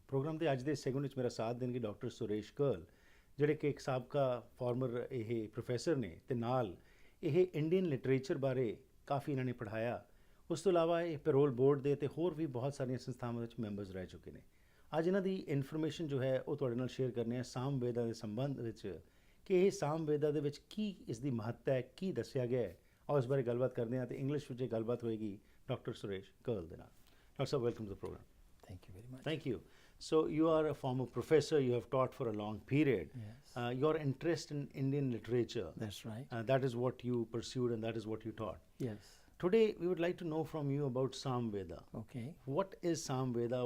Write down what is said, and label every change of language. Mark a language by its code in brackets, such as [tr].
[pa] Programme ਦੇ ਅੱਜ ਦੇ ਸੈਗਮੈਂਟ ਵਿੱਚ ਮੇਰਾ ਸਾਥ ਦੇਣਗੇ ਡਾਕਟਰ ਸੁਰੇਸ਼ ਕਰਲ, ਜਿਹੜੇ ਕਿ ਇੱਕ ਸਾਬਕਾ ਫਾਰਮਰ ਇਹ ਪ੍ਰੋਫੈਸਰ ਨੇ ਅਤੇ ਨਾਲ ਇਹ ਇੰਡੀਅਨ ਲਿਟਰੇਚਰ ਬਾਰੇ ਕਾਫੀ ਇਹਨਾਂ ਨੇ ਪੜ੍ਹਾਇਆ। ਉਸ ਤੋਂ ਇਲਾਵਾ ਇਹ ਪੈਰੋਲ ਬੋਰਡ ਦੇ ਅਤੇ ਹੋਰ ਵੀ ਬਹੁਤ ਸਾਰੀਆਂ ਸੰਸਥਾਵਾਂ ਵਿੱਚ ਮੈਂਬਰਸ ਰਹਿ ਚੁੱਕੇ ਨੇ। ਅੱਜ ਇਹਨਾਂ ਦੀ ਇਨਫੋਰਮੇਸ਼ਨ ਜੋ ਹੈ ਉਹ ਤੁਹਾਡੇ ਨਾਲ ਸ਼ੇਅਰ ਕਰਨੇ ਆ ਸਾਮ ਵੇਦਾਂ ਦੇ ਸੰਬੰਧ ਵਿੱਚ, ਕਿ ਇਹ ਸਾਮ ਵੇਦਾਂ ਦੇ ਵਿੱਚ ਕੀ ਇਸ ਦੀ ਮਹੱਤਤਾ ਹੈ, ਕੀ ਦੱਸਿਆ ਗਿਆ ਹੈ। और इस बारे गलबात करते हैं तो इंग्लिश में गलबात होएगी डॉक्टर सुरेश कर्ल के नाल। [en] Doctor साहब, welcome to the program. Thank you very much. Thank you. So you are a former professor, you have taught for a long period. Yes. Your interest in Indian literature, That's right. That is what you pursued and that is what you taught. Yes. Today we would like to know from you about Sam Veda. Okay. What is Sam Veda?